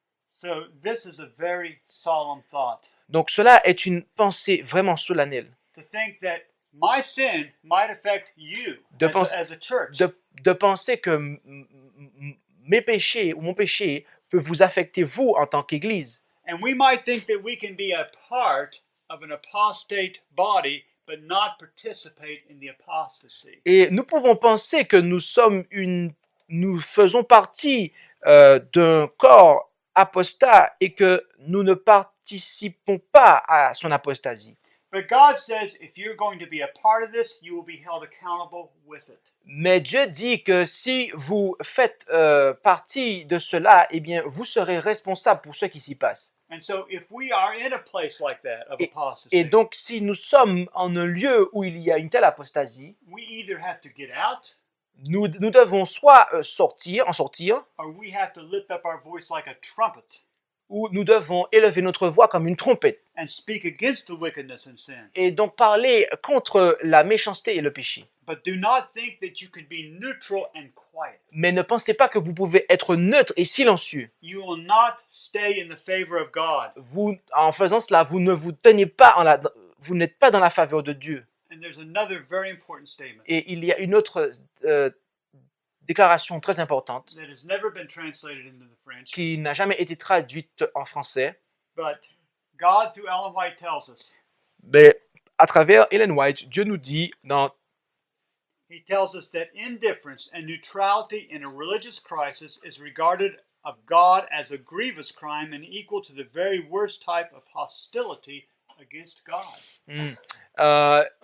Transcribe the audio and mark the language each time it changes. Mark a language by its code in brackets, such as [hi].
[en] So this is a very solemn thought. [fr] Donc cela est une pensée vraiment solennelle. [en] To think that my sin might affect you [fr] De [en] as a church. [fr] De penser que mes péchés ou mon péché peut vous affecter vous en tant qu'Église. [en] And we might think that we can be a part of an apostate body, but not participate in the apostasy. [fr] Et nous pouvons penser que nous faisons partie d'un corps apostat et que nous ne participons pas à son apostasie. [en] But God says if you're going to be a part of this, you will be held accountable with it. [fr] Mais Dieu dit que si vous faites partie de cela, eh bien, vous serez responsable pour ce qui s'y passe. [en] And so if we are in a place like that of apostasy, [fr] Et donc, si nous sommes en un lieu où il y a une telle apostasie, [en] we either have to get out [fr] nous devons soit en sortir, [en] or we have to lift up our voice like a trumpet [fr] ou nous devons élever notre voix comme une trompette. [en] and speak against the wickedness and sin. [fr] Et donc parler contre la méchanceté et le péché. [en] But do not think that you can be neutral and quiet. [fr] Mais ne pensez pas que vous pouvez être neutre et silencieux. [en] You will not stay in the favor of God. [fr] En faisant cela, vous ne vous tenez pas vous n'êtes pas dans la faveur de Dieu. [en] And there's another very important statement [fr] Et il y a une autre déclaration très importante [en] that has never been translated into the French, [fr] qui n'a jamais été traduite en français. [en] but God through Ellen White tells us. [fr] Mais à travers Ellen White, Dieu nous dit [en] He tells us that indifference and neutrality in a religious crisis is regarded of God as a grievous crime and equal to the very worst type of hostility against God.